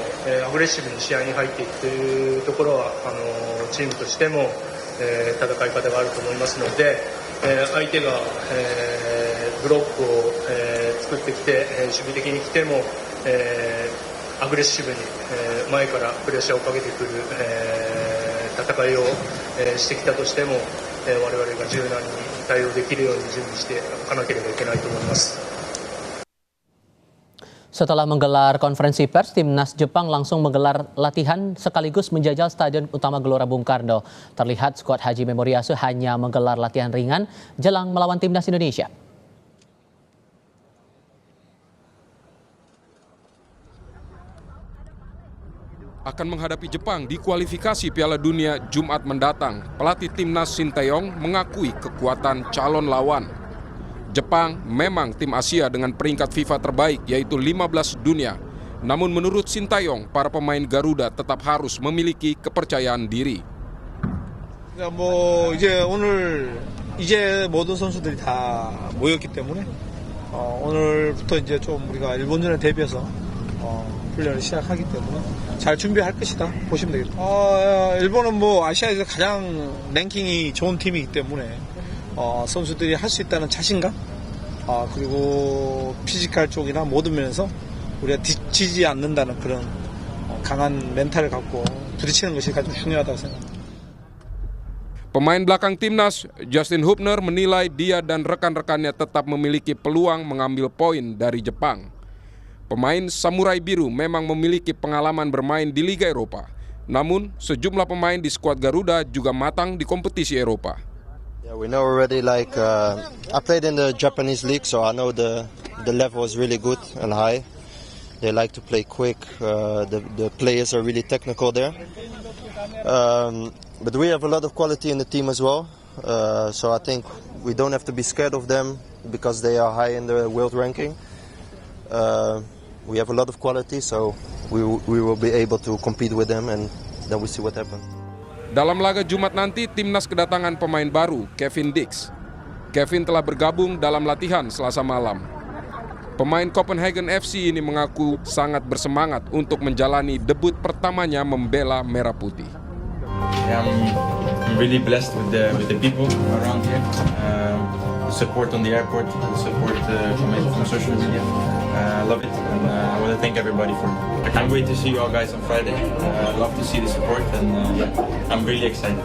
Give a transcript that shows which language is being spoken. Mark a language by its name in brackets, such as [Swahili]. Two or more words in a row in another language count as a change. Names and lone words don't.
[Japanese] アグレッシブに試合に入っていくというところはチームとしても、戦い方があると思いますので、相手が、ブロックを、作ってきて、守備的に来ても、アグレッシブに、前からプレッシャーをかけてくる、戦いを、してきたとしても、我々が柔軟に対応できるように準備していかなければいけないと思います。 [Indonesian] Setelah menggelar konferensi pers, timnas Jepang langsung menggelar latihan sekaligus menjajal Stadion Utama Gelora Bung Karno. Terlihat skuad Hajime Moriyasu hanya menggelar latihan ringan jelang melawan timnas Indonesia. Akan menghadapi Jepang di kualifikasi Piala Dunia Jumat mendatang, pelatih timnas Shin Tae-yong mengakui kekuatan calon lawan. Jepang memang tim Asia dengan peringkat FIFA terbaik, yaitu 15 dunia. Namun menurut Shin Tae-yong, para pemain Garuda tetap harus memiliki kepercayaan diri. [Korean] 이제 모든 선수들이 다 모였기 때문에 오늘부터 이제 좀 우리가 일본전에 대비해서 훈련을 시작하기 때문에 잘 준비할 것이다 보시면 되겠습니다. 일본은 뭐 아시아에서 가장 랭킹이 좋은 팀이기 때문에 선수들이 할 수 있다는 자신감 그리고 피지컬 쪽이나 모든 면에서 우리가 뒤지지 않는다는 그런 강한 멘탈을 갖고 부딪히는 것이 가장 중요하다고 생각합니다. [Indonesian] Pemain belakang timnas, Justin Hubner, menilai dia dan rekan-rekannya tetap memiliki peluang mengambil poin dari Jepang. Pemain Samurai Biru memang memiliki pengalaman bermain di Liga Eropa. Namun, sejumlah pemain di skuad Garuda juga matang di kompetisi Eropa. [English] Yeah, we know already. I played in the Japanese league, so I know the level is really good and high. They like to play quick. The players are really technical there. But we have a lot of quality in the team as well. So I think we don't have to be scared of them because they are high in the world ranking. We have a lot of quality, so we will be able to compete with them, and then we see what happens. [Indonesian] Dalam laga Jumat nanti, timnas kedatangan pemain baru, Kevin Dix. Kevin telah bergabung dalam latihan Selasa malam. Pemain Copenhagen FC ini mengaku sangat bersemangat untuk menjalani debut pertamanya membela Merah Putih. [English] I'm really blessed with the people around here. The support on the airport, the support from social media. I love it, and I want to thank everybody for it. I can't wait to see you all guys on Friday. I love to see the support, and I'm really excited.